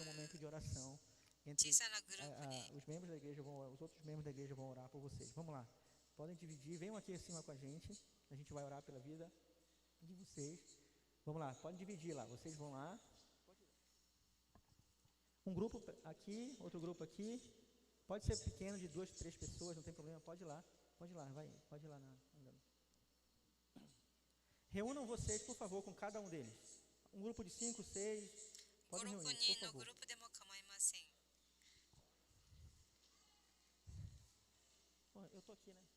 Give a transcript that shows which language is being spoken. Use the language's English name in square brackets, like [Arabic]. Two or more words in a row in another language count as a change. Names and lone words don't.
[Portuguese] momento de oração. [Japanese] 小さなグループに [Portuguese] Os membros da igreja vão, os outros membros da igreja vão orar por vocês. Vamos lá. Podem dividir, venham aqui acima com a gente. A gente vai orar pela vida de vocês. Vamos lá, podem dividir lá. Vocês vão lá. Um grupo aqui, outro grupo aqui. Pode ser pequeno, de 2, 3 pessoas, não tem problema, pode ir lá. Pode ir lá, vai, pode ir lá andando. Reúnam vocês, por favor, com cada um deles. Um grupo de 5, 6, pode [Japanese] 5、6 [Portuguese] reunir, por [Japanese] 人の [Portuguese] favor. [Japanese] グループでも構いません。 [Portuguese] Ó, eu tô aqui, né?